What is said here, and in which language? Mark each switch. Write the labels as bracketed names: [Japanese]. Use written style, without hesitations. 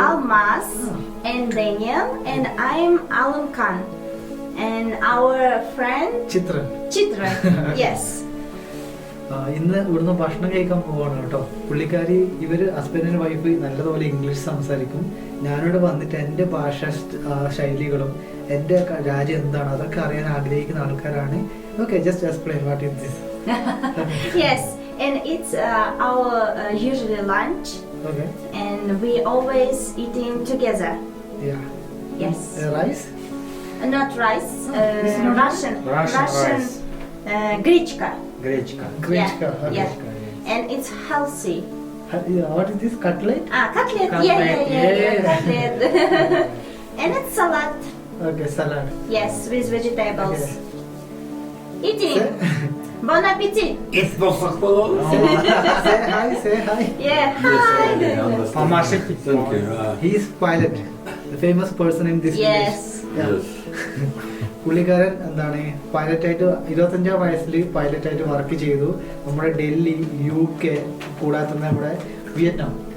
[English] Almas, and Daniel, and I'm Alam Khan, and our friend [Malayalam] Chithra [English] Chitra. Yes. [Malayalam] ഇന്ന് ഇവിടുന്ന് ഭക്ഷണം കഴിക്കാൻ പോവാണ് കേട്ടോ. പുള്ളിക്കാരി ഇവര് ഹസ്ബൻഡിന്റെ വൈഫ് നല്ലതുപോലെ ഇംഗ്ലീഷ് സംസാരിക്കും. ഞാനിവിടെ വന്നിട്ട് എൻ്റെ ഭാഷ ശൈലികളും എൻ്റെ രാജ്യം എന്താണ് അതൊക്കെ അറിയാൻ ആഗ്രഹിക്കുന്ന ആൾക്കാരാണ്. [English] Okay, just explain what is this. Yes, and it's our usually lunch, okay, and we always eating together. Yeah. Yes. Rice? Not rice, It's not Russian rice. Grichka. Grechka. Grechka. Yeah, yeah. And it's healthy. What is this? Cutlet? Cutlet. Cutlet, Yeah. yeah. Cutlet. And it's salad. Okay, salad. Yes, with vegetables. Okay. Eating. Bon appetit. Say hi, say hi. Yeah. Hi. Thank you. He is pilot, the famous person in this Yes. village. [Malayalam] പുള്ളിക്കാരൻ എന്താണ് പൈലറ്റായിട്ട് 25-ാം വയസ്സിൽ പൈലറ്റായിട്ട് work ചെയ്തു. നമ്മുടെ Delhi, UK, കൂടാതെ തന്നെ നമ്മുടെ Vietnam.